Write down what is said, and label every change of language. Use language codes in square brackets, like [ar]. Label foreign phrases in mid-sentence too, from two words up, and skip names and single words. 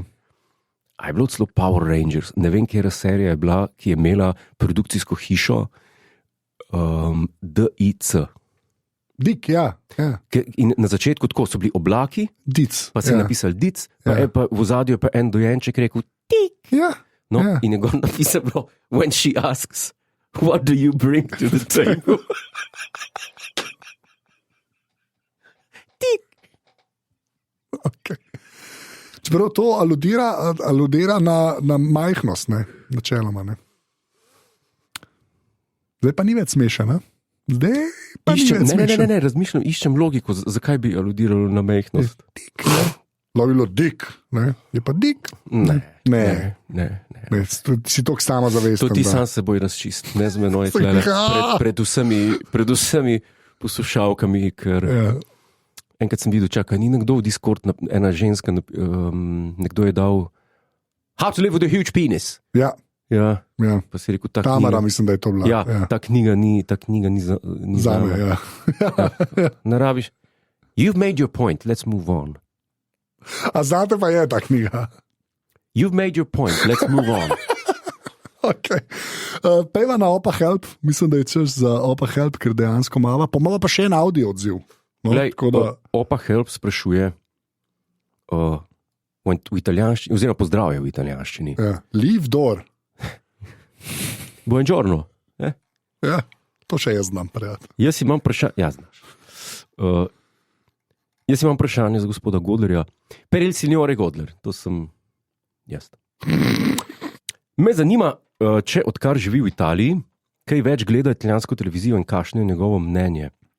[sl] A je bilo celo Power Rangers. Ne vem, kjera serija je bila, ki je imela produkcijsko hišo DIC. Dik, ja. In na začetku tako so bili oblaki, Dic, pa se je napisal Dic, pa v ozadju je pa en dojenček rekel Tik. Ja. No, in je gor napisal bilo, [en] when she asks, what do you bring to the table? [sl] Tik. Okay. Čeprav to aludira na majhnost, ne? Načeloma. Ne? Zdaj pa ni več smešno. Ne, razmišljam, iščem logiko, zakaj bi aludiralo na majhnost. Lovilo dik, ne? Je pa dik? Ne. Si to samo zavesten. To ti sam seboj razčist, ne z menoj tlele, pred vsemi poslušalkami, ker enkrat sem videl, čakaj, ni nekdo v Discord, ena ženska, nekdo je dal How to live with a huge penis. Ja. Pa si rekel, Tamara, mislim, da je to bila. Ja, ta knjiga ni zame. Ja. Narabiš. [en] You've made your point, let's move on. [sl] A zate pa je ta knjiga. [en] You've made your point, let's move on. [sl] Okay. Pejva na Opa Help, mislim, da je čas za Opa Help, ker dejansko mava, pa mava pa še en audio odziv. No, Glej, Opa Help sprašuje v italijanščini, oziroma pozdravje v italijanščini. [en] Leave door. [sl] Buongiorno. Ja, to še jaz znam prijatelj. Jaz imam vprašanje za gospoda Godlerja. [it] Per il signore [sl] Godler, to sem jaz. Me zanima, če odkar živi v Italiji, kaj več gleda italijansko televizijo in kakšno je njegovo mnenje.